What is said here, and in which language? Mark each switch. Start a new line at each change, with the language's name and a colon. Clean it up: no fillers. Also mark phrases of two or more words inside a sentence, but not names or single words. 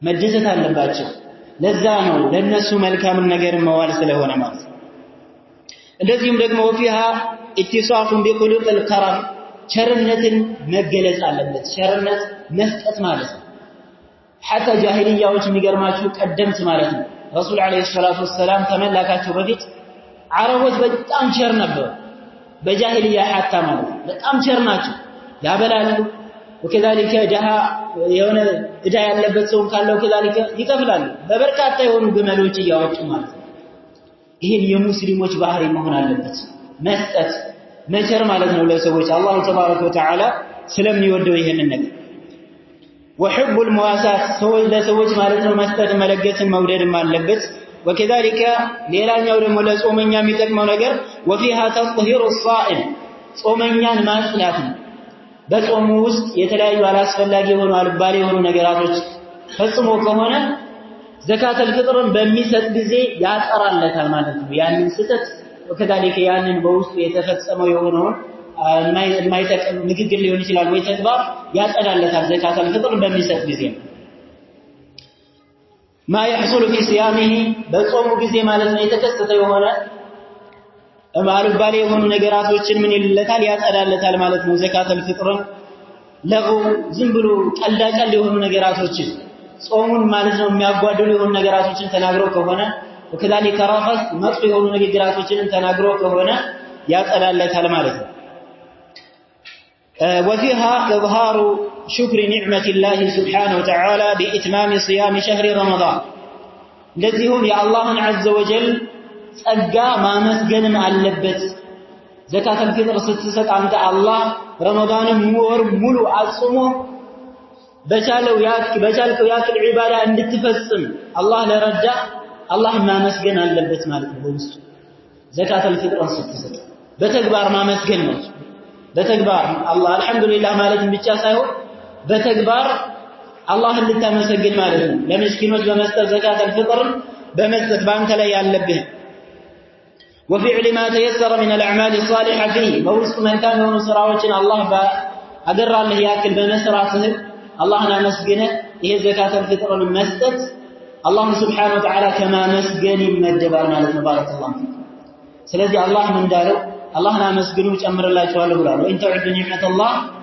Amharic: አለባቸው ለዛ ነው ለነሱ መልካም ነገር መዋል ስለሆነ ማለት እንደዚህም ደግሞ
Arabic: وفيها اتصاف بخلق الكرم
Amharic: ቸርነትን መገለጽ አለበት ቸርነት መስጠት ማለት ነው حتى ጃሂልያዎች የሚገርማችሁ ቀደምት ማለት ነው
Arabic: رسول عليه الصلاة والسلام
Amharic: ተመላካቸው በፊት አረቦች በጣም ቸር ነበሩ በጃሂልያ حتى ማለት ነው በጣም ቸር ናቸው ያበላሉ وكذلك ደሃ የሆነ እዳ ያለበት ሰው ካለው كذلك ይከፍላሉ በበርካታ የሆኑ ግመሎች ያወጡ ማለት ነው ይሄን የሙስሊሞች ባህሪ መሆን አለበት መስጠት መቸር ማለት ነው ለሰዎች አላህ
Arabic: تبارك وتعالى
Amharic: ስለሚወደው ይሄንን ነገር
Arabic: وحب المواساة
Amharic: ሰዎች ለሰዎች ማለት ነው መስጠት መለገስን መውደድም አለበት وكذلك ሌላኛው ደግሞ ለጾመኛ የሚጠቅመው ነገር
Arabic: وفيها تطهير الصائم
Amharic: ጾመኛን ማጽዳት ነው በጾሙ ውስጥ የተለያዩ አላስፈላጊ የሆኑ አልባሌ የሆኑ ነገራቶች ፈጽሞ ከሆነ ዘካተል ፍጥርን በሚሰጥ ጊዜ ያጠራለታል ማለት ነው ያንን ስህተት وكذلك ያንን በውስጡ የተፈጸመው የሆነውን የማይጠቅም ንግግር ሊሆን ይችላል ወይ ተግባር ያጠራለታል ዘካተል ፍጥርን በሚሰጥ ጊዜ
Arabic: ما يحصل في صيامه
Amharic: በጾሙ ጊዜ ማለት ነው የተከሰተ የሆነ አልባሌ የሆኑ ነገራቶችን ምን ይልለታል ያጠራለታል ማለት ነው ዘካተል ፍጥርን ለጉ ዝም ብሎ ቀልዳቀል የሆኑ ነገራቶችን ጾሙን ማለት ነው የሚያጓድሉ የሆኑ ነገራቶችን ተናግረው ከሆነ
Arabic: وكذلك رفث
Amharic: መጥፎ የሆኑ ንግግራቶችን ተናግረው ከሆነ ያጠራለታል ማለት ነው
Arabic: وفيها إظهار شكر نعمة الله سبحانه وتعالى بإتمام صيام شهر رمضان
Amharic: ለዚሁም የአላህን
Arabic: عز وجل
Amharic: ጸጋ ማመስገንም አለበት ዘካተል ፍጥር ስትሰጥ አንተ አላህ ረመዳንን ወር ሙሉ አጽሞ በቻልከው ያክል ዒባዳ እንድትፈጽም አላህ ለረዳ አላህ ማመስገን አለበት ማለት ነው በውስጡ ዘካተል ፍጥርን ስትሰጥ በተግባር ማመስገን ነው በተግባር አላህ አልহামዱሊላህ ማለት ብቻ ሳይሆን በተግባር አላህን ልታመሰግን ማለት ነው ለምስኪኖች በመስጠት ዘካተል ፍጥርን በመስጠት ባንተ ላይ ያለብህ
Arabic: وفعل ما تيسر من الاعمال الصالحه فيه
Amharic: በውስጡ መልካም የሆኑ ስራዎችን አላህ አገራለህ ያክል በመስራትህ አላህን አመስግነ ይሄ ዘካተል ፍጥርን መስጠት አላህ
Arabic: سبحانه وتعالى
Amharic: ከማ መስገን ይመደባል ማለት ነው ባረከላሁ ስለዚህ አላህ ምን እንዳለው አላህን አመስግኑ ጨምርላችኋለሁ ብሏል
Arabic: وإن تعدوا نعمة الله